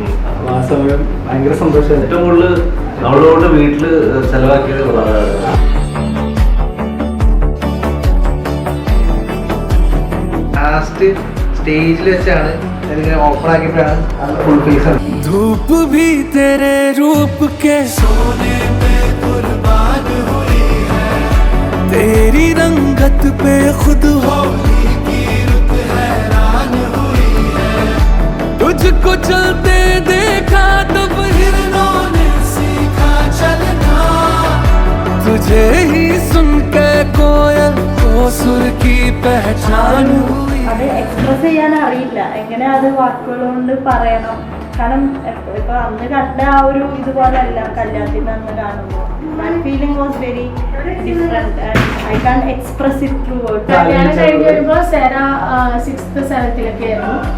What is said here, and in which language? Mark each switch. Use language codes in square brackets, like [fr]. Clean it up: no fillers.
[ml] അപ്പോൾ ആ സമയം ഭയങ്കര സന്തോഷമായിരുന്നു. ഏറ്റവും കൂടുതൽ അവളോട് വീട്ടില് ചെലവാക്കിയത് ലാസ്റ്റ് സ്റ്റേജിൽ വെച്ചാണ് ഞാനിങ്ങനെ ഓപ്പൺ ആക്കിയപ്പോഴാണ് ഫുൾ ഫേസ് ആണ്. [hi] धूप भी तेरे रूप के सोने पे कुर्बान हुई है तेरी रंगत पे खुद होली की रुत हैरान हुई है तुझको चलते देखा तब हिरणों ने सीखा चलना तुझे ही सुन के कोयल को सुर की पहचान हुई [ml] അത് എക്സ്പ്രസ് ചെയ്യാൻ അറിയില്ല, എങ്ങനെ അത് വാക്കുകൾ കൊണ്ട് പറയണം. കാരണം ഇപ്പൊ അന്ന് കണ്ട ആ ഒരു ഇതുപോലെ അല്ല കല്യാണത്തിന് അന്ന് കാണുമ്പോൾ. [en] That feeling was very different and I can express it through words. [ml] കല്യാണം കഴിഞ്ഞ് വരുമ്പോൾ സെറ 6th 7th ആയിരുന്നു.